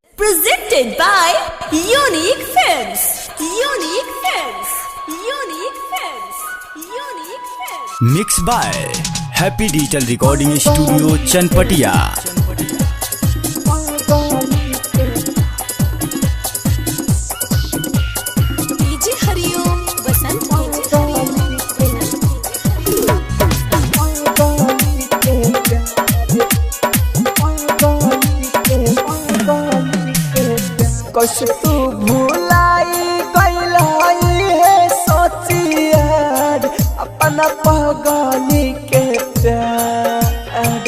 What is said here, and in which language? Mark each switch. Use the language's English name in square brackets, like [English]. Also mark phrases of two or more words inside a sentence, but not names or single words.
[English] Presented by Unique Films. Unique Films. Unique Films. Unique Films. Mix by Happy Digital Recording Studio Chanpatiya. डीजे हरिओम बसंत [Bhojpuri] कस तू भुलाई गइलाई है सोचियार अपना पगली के प्यार।